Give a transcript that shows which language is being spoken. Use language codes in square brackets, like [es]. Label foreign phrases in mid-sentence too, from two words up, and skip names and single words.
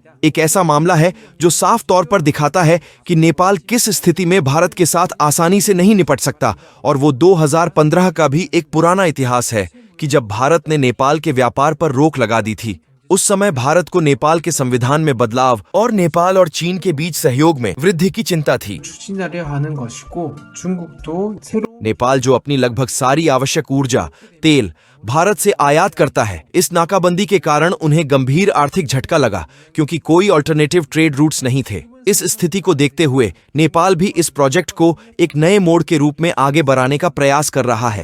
[hi] एक ऐसा मामला है जो साफ तौर पर दिखाता है कि नेपाल किस स्थिति में भारत के साथ आसानी से नहीं निपट सकता। और वो 2015 का भी एक पुराना इतिहास है कि जब भारत ने नेपाल के व्यापार पर रोक लगा दी थी। उस समय भारत को नेपाल के संविधान में बदलाव और नेपाल और चीन के बीच सहयोग में वृद्धि की चिंता थी। [ko] 추진하려 하는 것이고 중국도 새로 [hi] नेपाल जो अपनी लगभग सारी आवश्यक ऊर्जा तेल भारत से आयात करता है, इस नाकाबंदी के कारण उन्हें गंभीर आर्थिक झटका लगा क्योंकि कोई [en] alternative trade routes [hi] नहीं थे। इस स्थिति को देखते हुए नेपाल भी इस प्रोजेक्ट को एक नए मोड़ के रूप में आगे बढ़ाने का प्रयास कर रहा है।